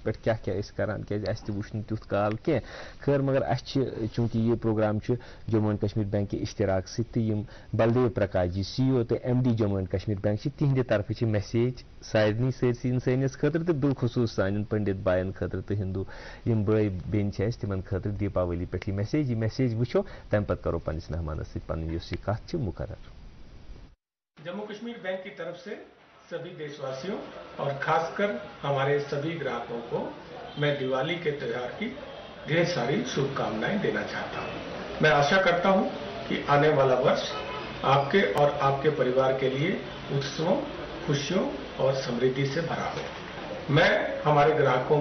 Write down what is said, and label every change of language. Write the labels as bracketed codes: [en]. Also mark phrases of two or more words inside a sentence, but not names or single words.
[ks] پٮ۪ٹھ کیاہ کیاہ ٲسۍ کران کیازِ اسہِ تہِ وُچھ نہٕ تیُتھ کال کینٛہہ خٲر مگر اسہِ چھِ چوٗنٛکہِ یہِ پروگرام چھُ جموں اینڈ کشمیٖر بینک کہِ اشتراک سۭتۍ تہٕ یِم بلدیو پرکاش جی CEO تہٕ MD جموں اینڈ کشمیٖر بینک چھِ تِہنٛدِ طرفہٕ چھِ میسیج سارنٕے سٲرسٕے اِنسٲنیس خٲطرٕ تہٕ بالخصوٗص سانٮ۪ن پنڈت بایَن خٲطرٕ تہٕ ہندوٗ یِم بٲے بیٚنہِ چھِ اَسہِ تِمن خٲطرٕ دیپاولی پٮ۪ٹھ یہِ میسیج وٕچھو تَمہِ پتہٕ کرو پننِس مہمانس سۭتۍ پنٕنۍ یۄس یہِ کتھ چھِ مُقرر [hi] जम्मू कश्मीर बैंक की तरफ़ से सभी देश वासियों और ख़ास कर हमारे सभी ग्राहकों को मैं दीवाली के त्योहार की ढेर सारी शुभ कामनाएँ देना चाहता हूँ मैं आशा करता हूँ कि आने वाला वर्ष आप के और आप के परिवार के लिए उत्सवों ख़ुशियों और समृद्धि से भरा हो मैं हमारे ग्राहकों